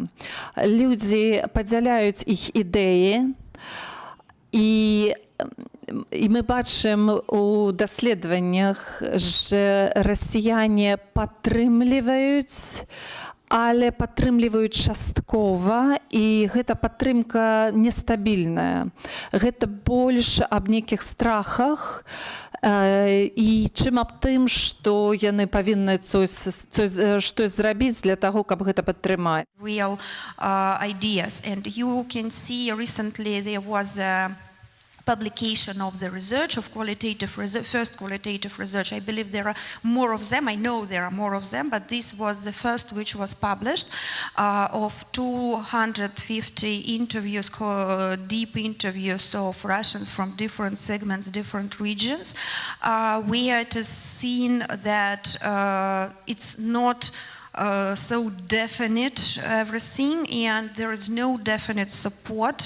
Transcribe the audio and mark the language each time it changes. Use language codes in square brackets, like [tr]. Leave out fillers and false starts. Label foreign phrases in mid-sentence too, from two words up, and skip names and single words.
[be] Людзі падзяляюць іх ідэі, і мы бачым у даследаваннях, што расіяне падтрымліваюць, але падтрымліваюць часткова, і гэта падтрымка нестабільная. Гэта больш аб нейкіх страхах, і чым аб тым, што яны павінны штось зрабіць для таго, каб гэта падтрымаць. [en] Real ideas, and you can see recently there was a publication of the research, of first qualitative research. I believe there are more of them. I know there are more of them, but this was the first which was published, of 250 interviews, deep interviews of Russians from different segments, different regions, where it is seen that it's not so definite everything, and there is no definite support.